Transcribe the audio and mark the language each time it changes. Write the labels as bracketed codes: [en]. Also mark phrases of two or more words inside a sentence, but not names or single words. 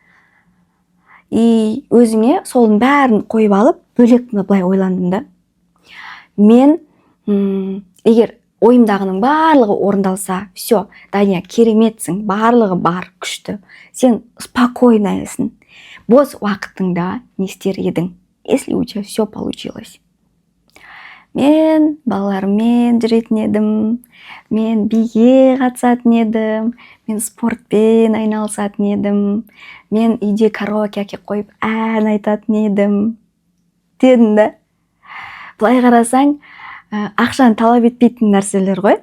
[kk] И өзіме солың бәрін қойып алып, бөлек былай ойландым да. Мен, егер ойымдағының барлығы орындалса, все, Дания, кереметсің, барлығы бар, күшті. Сен спокойнайсың. Бос уақытыңда не істер едің, [ru] если у тебя все получилось. [kk] Мен балаларыммен жүретін едім, мен биге қатысатын едім, мен спортпен айналысатын едім, мен үйде караоке қойып ән айтатын едім, дедім да. Былай қарасаң, ақшаны талап етпейтін нәрселер ғой.